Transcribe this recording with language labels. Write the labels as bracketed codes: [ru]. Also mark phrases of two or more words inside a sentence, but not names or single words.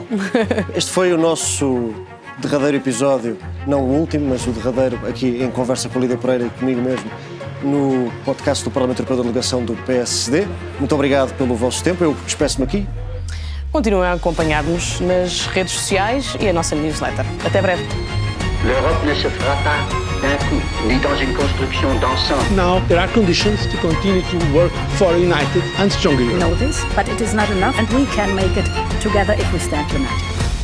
[pt] Este foi o nosso derradeiro episódio, não o último, mas o derradeiro aqui em conversa com a Lídia Pereira e comigo mesmo no podcast do Parlamento Europeu da Delegação do PSD. Muito obrigado pelo vosso tempo. Eu despeço-me aqui. Continuem a acompanhar-nos nas redes sociais e a nossa newsletter. Até breve. [fr] L'Europe ne se fera pas d'un coup, ni dans une construction d'ensemble. [en] Now there are conditions to continue to work for a united and stronger We Europe. know this, but it is not enough, and we can make it together if we stand united.